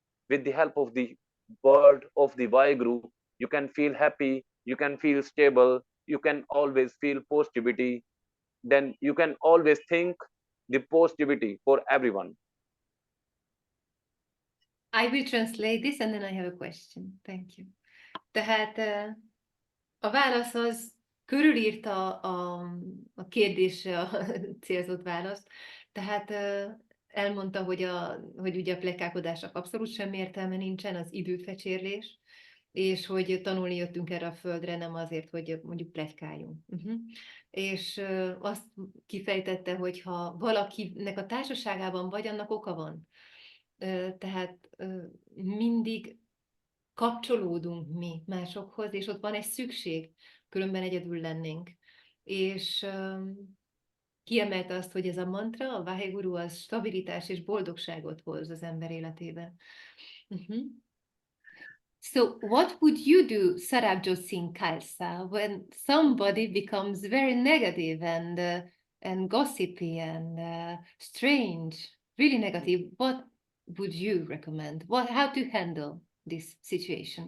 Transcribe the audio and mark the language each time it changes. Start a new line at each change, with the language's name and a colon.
English: With the help of the word of the Waheguru, you can feel happy, you can feel stable, you can always feel positivity. Then you can always think the positivity for everyone. I will translate this and then I have a question. Thank you.
Hungarian: Tehát a válasz az körülírta a kérdésre a célzott választ. Tehát elmondta, hogy ugye a pletykálkodásnak abszolút semmi értelme nincsen, az időfecsérlés, és hogy tanulni jöttünk erre a földre, nem azért, hogy mondjuk pletykáljunk. És azt kifejtette, hogy ha valakinek a társaságában vagy, annak oka van. Tehát mindig kapcsolódunk mi másokhoz, és ott van egy szükség, különben egyedül lennénk. És kiemelte azt, hogy ez a mantra, a Waheguru, az stabilitás és boldogságot hoz az ember életébe.
English: So what would you do, Sarabjot Singh Khalsa, when somebody becomes very negative and gossipy and strange, really negative? What would you recommend? How to handle this situation?